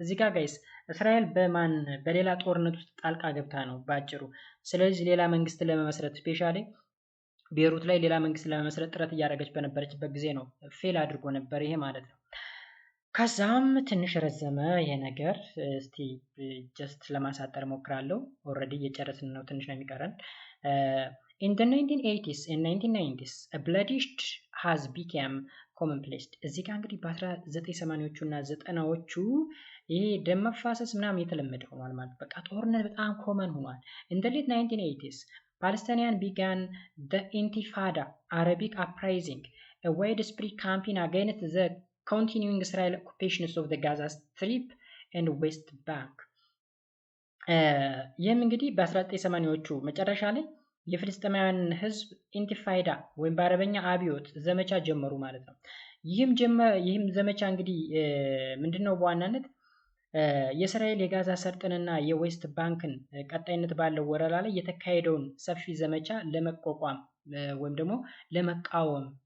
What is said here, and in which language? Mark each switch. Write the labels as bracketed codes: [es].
[am] እዚህ ጋር ጋይስ እስራኤል በሌላ ጦርነት ውስጥ ጣልቃ ገብታ ነው ባጭሩ። ስለዚህ ሌላ መንግስት ለመመስረት ስፔሻሊ ቤሩት ላይ ሌላ መንግስት ለመመስረት ጥረት እያደረገች በነበረችበት ጊዜ ነው ፌል አድርጎ ነበር ይሄ ማለት ነው። ከዛም ትንሽ ረዘመ ይሄ ነገር። እስቲ ጀስት ለማሳጠር ሞክራለሁ። ኦልሬዲ እየጨረስን ነው፣ ትንሽ ነው የሚቀረን። [en] In the 1980s and 1990s a bloodshed has become commonplace. [am] እዚህ ጋር እንግዲህ በ1980ዎቹ እና 90ዎቹ ይሄ ደም መፋሰስ ምናምን የተለመደ ሆኗል ማለት በቃ ጦርነት በጣም ኮመን ሆኗል። [en] In the late 1980s Palestinians began the Intifada, Arabic uprising, a widespread campaign against the continuing Israeli occupations of the Gaza Strip and West Bank [am] ይህም እንግዲህ በ1980ዎቹ መጨረሻ ላይ የፍልስጤማውያን ህዝብ ኢንቲፋይዳ ወይም በአረበኛ አብዮት ዘመቻ ጀመሩ ማለት ነው። ይህም ዘመቻ እንግዲህ ምንድነው በዋናነት የእስራኤል የጋዛ ሰርጥንና የዌስት ባንክን ቀጣይነት ባለው ወረራ ላይ የተካሄደውን ሰፊ ዘመቻ ለመቋቋም ወይም ደግሞ ለመቃወም